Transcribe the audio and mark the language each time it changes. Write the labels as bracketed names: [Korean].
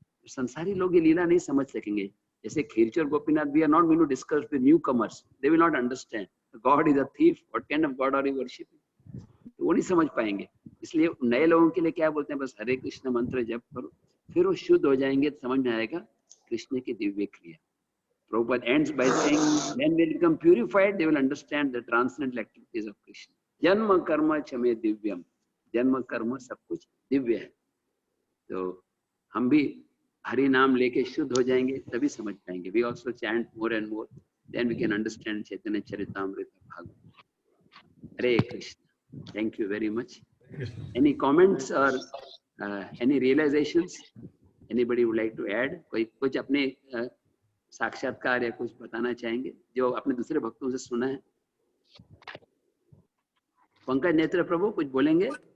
[Hindi] संसारी लोग ये लीला नहीं समझ सकेंगे. जैसे खीरचोर Gopinath, [English] we are not going to discuss with newcomers, they will not understand God is a thief, what kind of god are you worshipping, [Hindi] तो वो नहीं समझ पाएंगे. इसलिए नए लोगों के लिए क्या बोलते हैं, बस हरे कृष्ण मंत्र जप करो, फिर वो शुद्ध हो जाएंगे तो समझ में आएगा कृष्ण की दिव्य क्रिया. [English] Prabhupada ends by saying, when they become purified, they will understand the transcendental activities of Krishna. [Sanskrit] Janma karma chame divyam. [Hindi] जन्म कर्म सब कुछ दिव्य है. तो हम भी हरि नाम लेके शुद्ध हो जाएंगे तभी समझ पाएंगे. [English] We also chant more and more, then we can understand Chaitanya Charitamrita Bhagavad. Hare Krishna. Thank you very much. Any comments or any realizations? Anybody would like to add? [Hindi] कोई कुछ अपने साक्षात्कार या कुछ बताना चाहेंगे जो अपने दूसरे भक्तों से सुना है? पंकज नेत्र प्रभु कुछ बोलेंगे?